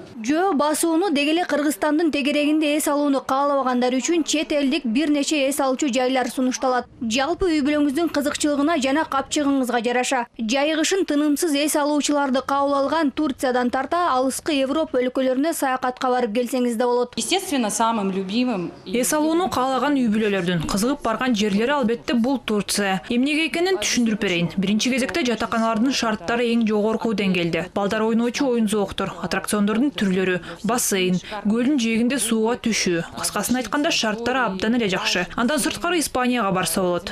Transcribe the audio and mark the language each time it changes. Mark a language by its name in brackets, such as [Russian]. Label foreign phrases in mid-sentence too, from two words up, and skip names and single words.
[Kyrgyz] Жөө басууну деги эле Кыргызстандын тегерегинде эс алууну каалабагандар үчүн чет элдик бир нече эс алуучу жайлар сунушталат. Жалпы үй бүлөңүздүн кызыкчылыгына жана капчыгыңызга жараша. Жайыгышын тынымсыз эс алуучуларды кабыл алган Турциядан тарта алыскы Европа өлкөлөрүнө саякатка барып келсеңиз да болот. [Russian] Естественно, самым любимым. [Kyrgyz] Эс алууну каалаган үй бүлөлөрдүн кызыгып барган жерлери албетте бул Турция. Эмнеге экенин түшүндүрүп берейин. Биринчи кезекте жатаканалардын шарттары эң жогорку деңгээлде. Балдар ойночу оюн-зооктор, аттракциондордун түрлөрү, бассейн, көлдүн жээгинде сууга түшүү. Кыскасын айтканда шарттары абдан эле жакшы. Андан сырткары Испанияга барса болот.